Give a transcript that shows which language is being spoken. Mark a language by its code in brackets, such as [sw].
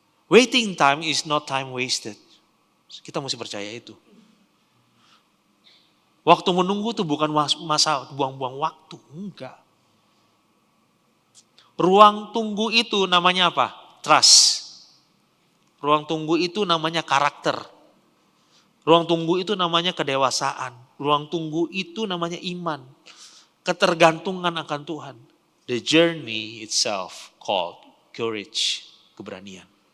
[en] Waiting time is not time wasted. [id] Kita mesti percaya itu. Waktu menunggu itu bukan masa buang-buang waktu, enggak. Ruang tunggu itu namanya apa? Trust. Ruang tunggu itu namanya karakter. Ruang tunggu itu namanya kedewasaan. Ruang tunggu itu namanya iman. Ketergantungan akan Tuhan. [en] The journey itself called courage, [id] keberanian.